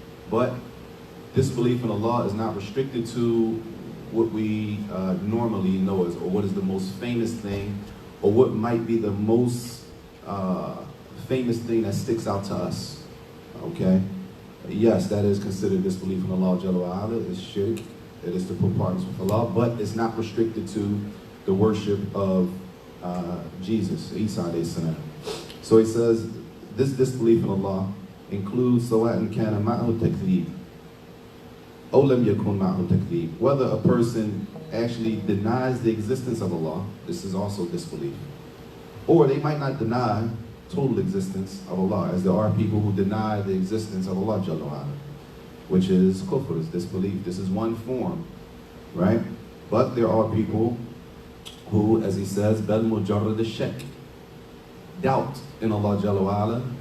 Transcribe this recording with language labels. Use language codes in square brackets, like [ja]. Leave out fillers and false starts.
[en] But disbelief in Allah is not restricted to what we normally know as, or what is the most famous thing, or what might be the most famous thing that sticks out to us. Okay? Yes, that is considered disbelief in Allah Jalla wa Ala, is shirk. It is to put partners with Allah, but it's not restricted to the worship of Jesus, Isa alayhi salam. So he says, this disbelief in Allah includes [ar] سَوَاءً كَانَ مَعْهُ تَكْذِيبٌ أَوْ لَمْ يَكُنْ مَعْهُ تَكْذِيبٌ. [en] Whether a person actually denies the existence of Allah, this is also disbelief. Or they might not deny total existence of Allah, as there are people who deny the existence of Allah Jalla wa Ala, which is kufr, is disbelief. This is one form, right? But there are people who, as he says, [ar] bal mujarrad al-shak, [en] doubt in Allah Jalla wa Ala.